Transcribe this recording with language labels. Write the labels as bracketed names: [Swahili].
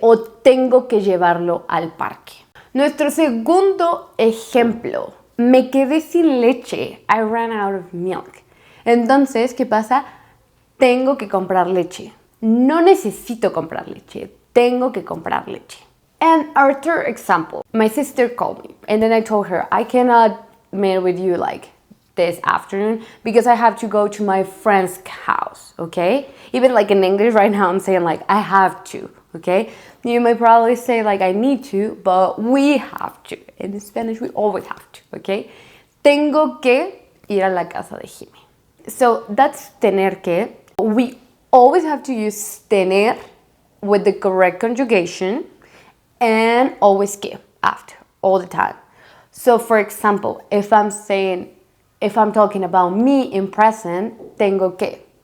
[Spanish] O tengo que llevarlo al parque. Nuestro segundo ejemplo, me quedé sin leche, [English] I ran out of milk. [Spanish] Entonces, ¿qué pasa? Tengo que comprar leche. No necesito comprar leche, tengo que comprar leche. [English] And our third example, my sister called me and then I told her I cannot meet with you like this afternoon because I have to go to my friend's house, okay? Even like in English right now I'm saying like I have to, okay? You might probably say like I need to, but we have to. In Spanish we always have to, okay? [Spanish] Tengo que ir a la casa de Jimmy. [English] So that's tener que. We always have to use tener with the correct conjugation and always que after, all the time. So for example, if I'm talking about me in present, tengo que.